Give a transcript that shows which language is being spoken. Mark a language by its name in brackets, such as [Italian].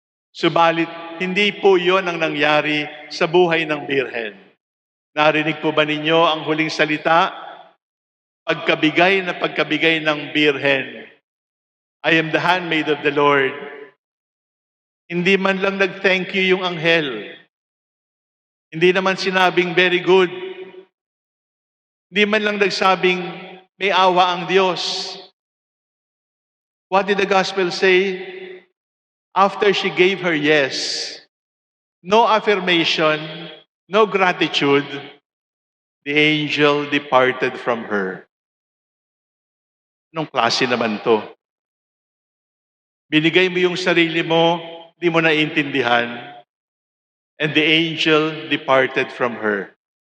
[Filipino] Subalit, hindi po yon ang nangyari sa buhay ng Birhen. Narinig po ba ninyo ang huling salita? Pagkabigay na pagkabigay ng Birhen, [English] I am the handmaid of the Lord. [Filipino] Hindi man lang nag-thank you yung anghel. Hindi naman sinabing very good. Hindi man lang nagsabing may awa ang Diyos. [English] What did the gospel say? After she gave her yes, no affirmation, no gratitude, the angel departed from her. [Filipino] Anong klase naman to? Binigay mo yung sarili mo, di mo naiintindihan, [English] and the angel departed from her.